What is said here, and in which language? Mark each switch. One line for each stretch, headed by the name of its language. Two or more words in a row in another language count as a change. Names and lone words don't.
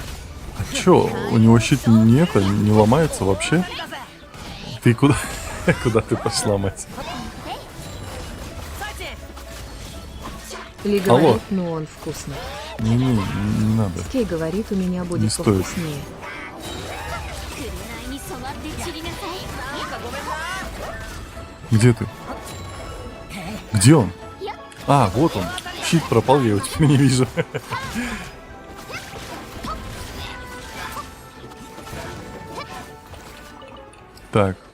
Russian: А чё, у него щит нет, не ломается вообще? Ты куда? Куда ты пошла, мать? Ли Алло. говорит, ну он вкусный. Не надо. Скей говорит, у меня Не будет стоит. повкуснее.
Japanese: 紅に染まって散りなさい。
Russian: Где ты? Где он? А, вот он. Щит пропал, я его теперь не вижу. Так.